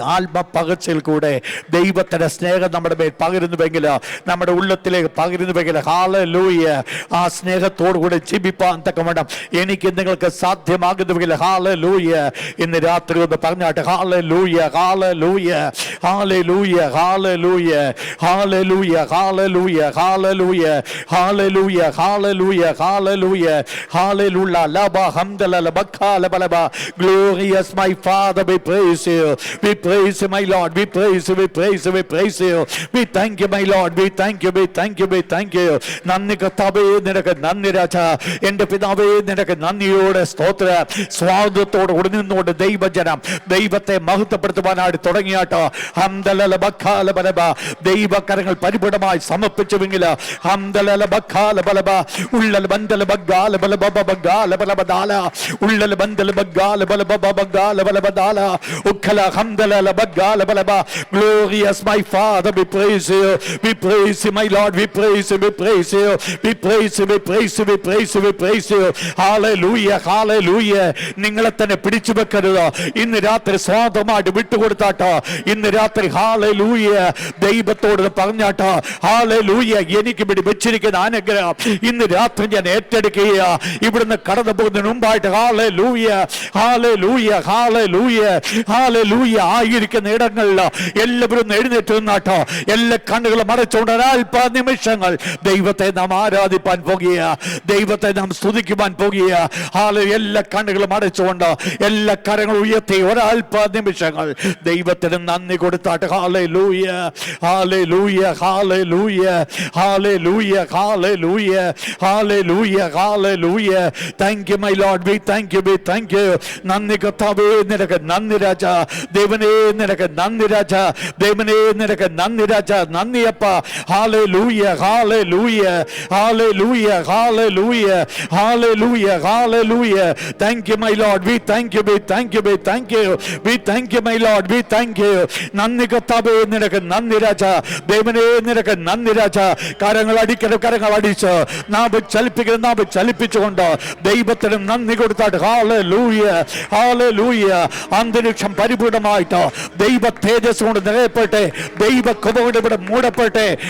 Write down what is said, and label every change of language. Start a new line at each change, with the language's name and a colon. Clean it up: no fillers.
Malayalam: ആത്മപകർച്ചയിൽ കൂടെ ദൈവത്തിന്റെ സ്നേഹം നമ്മുടെ മേൽ പകരുന്നുവെങ്കിൽ, നമ്മുടെ ഉള്ളത്തിലേക്ക് പകരുന്നുവെങ്കിൽ, ഹല്ലേലൂയ, ആ സ്നേഹത്തോടു കൂടെ ജീവിപ്പാൻ തക്കവണ്ണം എനിക്ക് നിങ്ങൾക്ക് സാധ്യമാകുന്നുവെങ്കിൽ, ഹല്ലേലൂയ, ഇന്ന് രാത്രി ഒന്ന് പറഞ്ഞാട്ടെ. Hallelujah, hallelujah, hallelujah, hallelujah, hallelujah, hallelujah, hallelujah, hallelujah, hallelujah, hallelujah, hallelujah. ലബ ഹംദല ലബഖാല ബലബ.
English: Glorious my Father, we praise you. We praise you, my Lord. We praise you, we praise you, we praise you. We thank you, my Lord. We thank you, we thank you, we thank you.
Malayalam: നന്ദി കർത്താവേ, നിനക്ക് നന്ദി രാജ. എൻ്റെ പിതാവേ, നിനക്ക് നന്ദിയോടെ സ്തോത്ര. സ്വാതന്ത്ര്യത്തോടെ കൂടി നിന്നുകൊണ്ട് ദൈവജനം ദൈവത്തെ മഹത്വപ്പെടുത്തുവാനായിട്ട് തുടങ്ങിയാട്ടോ. ഹംദലല ബഖാല ബലബ. ദൈവകരങ്ങൾ പരിപൂർണമായി സമർപ്പിച്ചുവെങ്കിൽ ഹംദലല ബഖാല ബലബ. Ullal ബന്ദല ബഗാല ബലബ ബഗാല ബലബ ദാല. Ullal ബന്ദല ബഗാല ബലബ ബഗാല ബലബ ദാല. ഉഖല ഹംദലല ബഗാല ബലബ.
English: Glorious my Father, we praise you. We praise you, my Lord. We praise you, we praise you. We praise you, we praise you, we praise you, we praise you.
Malayalam: Hallelujah, hallelujah. നിങ്ങളെ തന്നെ പിടിച്ചു വെക്കരുത്. ഇന്ന് രാത്രി സ്വാതന്ത്ര്യമായിട്ട് വിട്ടുകൊടുത്താട്ടോ. ഇന്ന് രാത്രി hallelujah ദൈവത്തോട് പറഞ്ഞാട്ടോ. Hallelujah, എനിക്ക് വേണ്ടി വെച്ചിരിക്കുന്ന അനുഗ്രഹം ഇന്ന് രാത്രി ഞാൻ ഏറ്റെടുക്കുക. ഇവിടുന്ന് കടന്നു പോകുന്നതിന് മുമ്പായിട്ട് ഹല്ലേലൂയ, ഹല്ലേലൂയ, ഹല്ലേലൂയ, ഹല്ലേലൂയ. ആയിരിക്കുന്ന ഇടങ്ങളിൽ എല്ലാവരും എഴുന്നേറ്റ് നിന്നാട്ടോ. എല്ലാ കണ്ണുകളും അടച്ചുകൊണ്ട് അല്പ നിമിഷങ്ങൾ ദൈവത്തെ നാം ആരാധിപ്പാൻ പോകുക, ദൈവത്തെ നാം സ്തുതിക്കുവാൻ പോകുക. എല്ലാ കണ്ണുകളും അടച്ചുകൊണ്ട് എല്ലാ കരങ്ങളും ഉയർത്തി ഒരൽപ്പ നിമിഷങ്ങൾ ദൈവത്തിന് നന്ദി കൊടുത്താട്ട്. Hallelujah, hallelujah, hallelujah, hallelujah, hallelujah, hallelujah, hallelujah.
English: Thank you my lord, we thank you, we thank you.
Malayalam: നന്ദി കർത്താവേ, നിനക്ക് നന്ദി രാജ. ദൈവനേ, നിനക്ക് നന്ദി രാജ. ദൈവനേ, നിനക്ക് നന്ദി രാജ. നന്ദിയപ്പ. Hallelujah, hallelujah, hallelujah, hallelujah, hallelujah, hallelujah.
English: Thank you my Lord, we thank you, we thank you, we thank you, we thank you my Lord, we thank you.
Malayalam: നന്ദി കർത്താവേ, നിനക്ക് നന്ദി രാജ. ദൈവനേ, നിനക്ക് നന്ദി രാജ. കരങ്ങൾ അടിക്കണം, കരങ്ങൾ അടിച്ച് നാം ചലിപ്പിക്കണം, നാം ചലിപ്പിച്ചുകൊണ്ട് ദൈവത്തിന് നന്ദി കൊടുത്താട്ട്. Hallelujah, hallelujah. അന്തരീക്ഷം പരിപൂർണമായിട്ട് ദൈവ തേജസ് കൊണ്ട് നിറയപ്പെട്ടെ, ദൈവ കൃപ കൊണ്ട് ഇവിടെ മൂടപ്പെട്ടെ.